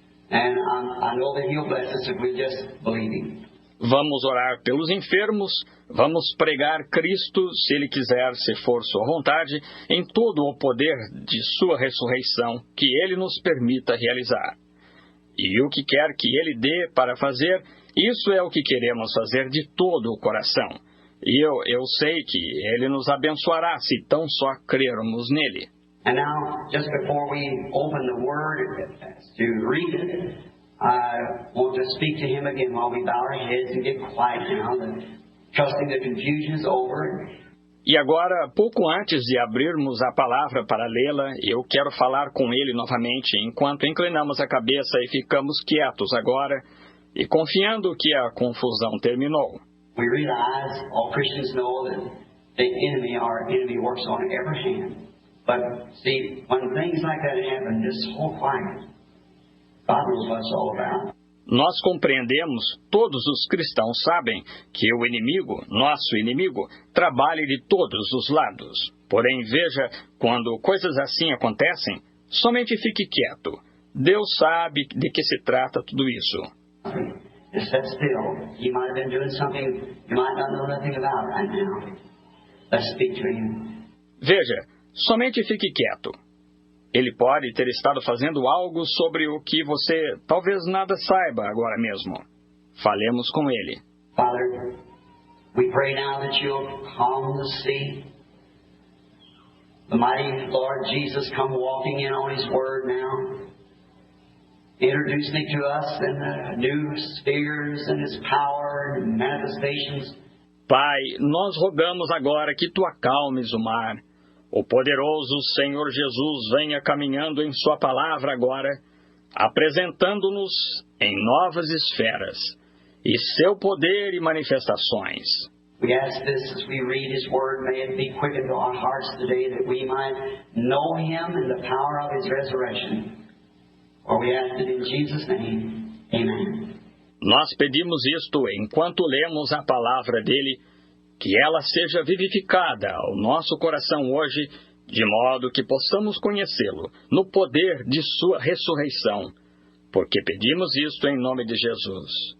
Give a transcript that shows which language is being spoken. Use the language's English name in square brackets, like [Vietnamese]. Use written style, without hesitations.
[English] And I know that He'll bless us if we just believe Him. [Portuguese] Vamos orar pelos enfermos, vamos pregar Cristo, se Ele quiser, se for sua vontade, em todo o poder de sua ressurreição, que Ele nos permita realizar. E o que quer que Ele dê para fazer, isso é o que queremos fazer de todo o coração. E eu sei que Ele nos abençoará se tão só crermos nele. [English] And now, just before we open the Word to read it, I want to speak to Him again while we bow our heads and get quiet now, trusting the confusion is over. [Portuguese] E agora, pouco antes de abrirmos a palavra para lê-la, eu quero falar com Ele novamente, enquanto inclinamos a cabeça e ficamos quietos agora, e confiando que a confusão terminou. [English] We realize, all Christians know, that the enemy, our enemy, works on every hand. But see, when things like that happen, just hold quiet. God knows what it's all about. [Portuguese] Nós compreendemos, todos os cristãos sabem, que o inimigo, nosso inimigo, trabalha de todos os lados. Porém, veja, quando coisas assim acontecem, somente fique quieto. Deus sabe de que se trata tudo isso. [English] Just sit still. He might have been doing something you might not know nothing about right now. Let's speak to Him. [Portuguese] Veja, somente fique quieto. Ele pode ter estado fazendo algo sobre o que você talvez nada saiba agora mesmo. Falemos com Ele. [English] Father, we pray now that You'll calm the sea. The mighty Lord Jesus come walking in on His Word now, introducing it to us in the new spheres and His power and manifestations. [Portuguese] Pai, nós rogamos agora que Tu acalmes o mar. O poderoso Senhor Jesus venha caminhando em Sua palavra agora, apresentando-nos em novas esferas, e Seu poder e manifestações. [English] We ask this as we read His Word, may it be quickened to our hearts today that we might know Him and the power of His resurrection. For we ask it in Jesus' name. Amen. [Portuguese] Nós pedimos isto enquanto lemos a palavra dele, que ela seja vivificada ao nosso coração hoje, de modo que possamos conhecê-lo no poder de sua ressurreição, porque pedimos isto em nome de Jesus.